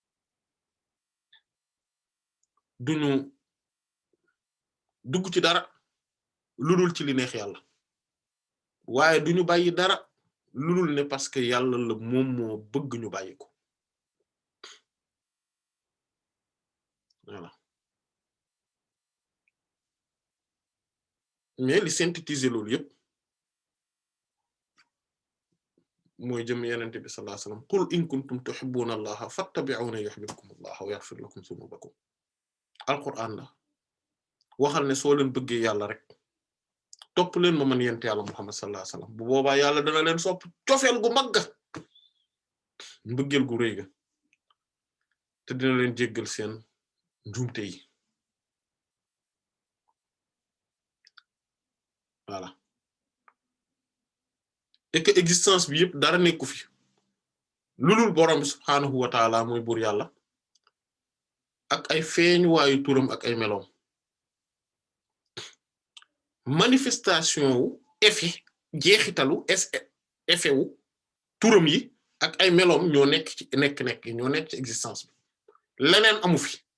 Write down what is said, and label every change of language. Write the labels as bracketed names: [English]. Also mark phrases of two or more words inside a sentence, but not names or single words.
[Wolof] duñu dugg ci dara lu dul ci li neex yàlla waaye duñu bàyyi dara lu dul ne [French] parce que [Wolof] yàlla la moom moo bëgg ñu bàyyi ko [French] voilà mais [Wolof] li synthétiser loolu yépp mooy jëm yenente bi [Arabic] صلى الله عليه وسلم قل إن كنتم تحبون الله فاتبعوني يحببكم الله ويغفر لكم ذنوبكم [Wolof] alquran la waxal ne soo leen bëggee yàlla rek topp leen ma man yent yàlla muhammad [Arabic] صلى الله عليه وسلم [Wolof] bu boobaa yàlla dana leen sopp cofeel gu magga mbëggeel gu rëy ga te dina leen jéggal seen njuumte yi [French] voilà et que existence [Wolof] bi yëpp dara nekku fi lu dul borom bi [Arabic] سبحانه وتعالى [Wolof] mooy buur yàlla ak ay feeñuwaayu turam ak ay meloom manifestation wu effet jeexitalu effet wu turam yi ak ay meloom ñoo nekk ci nekk ñoo nekk ci existence bi leneen amu fi